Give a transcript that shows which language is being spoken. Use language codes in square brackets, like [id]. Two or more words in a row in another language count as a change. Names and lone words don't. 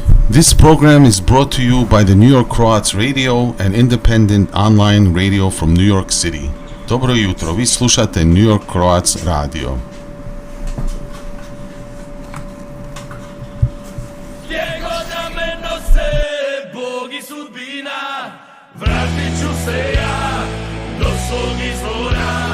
[en] This program is brought to you by the New York Croats Radio, an independent online radio from New York City. [hr] Dobro jutro, vi slušate New York Croats Radio. Gdje god da me nose Bog i sudbina, vratit ću se ja do svog izvora.